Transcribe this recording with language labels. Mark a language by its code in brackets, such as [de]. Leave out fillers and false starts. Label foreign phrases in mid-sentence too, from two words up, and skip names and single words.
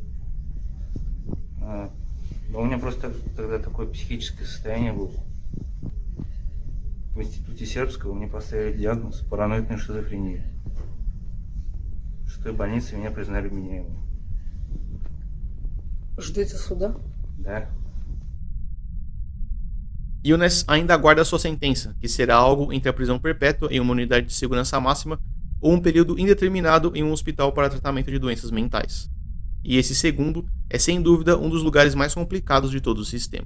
[ru] Но у меня просто тогда такое психическое состояние было. В институте сербского мне поставили диагноз параноидная шизофрения. В 6-й больнице меня признали вменяемым. Ждете суда? Да. [pt] Younes ainda aguarda sua sentença, que será algo entre a prisão perpétua em uma unidade de segurança máxima ou um período indeterminado em um hospital para tratamento de doenças mentais. E esse segundo é sem dúvida um dos lugares mais complicados de todo o sistema.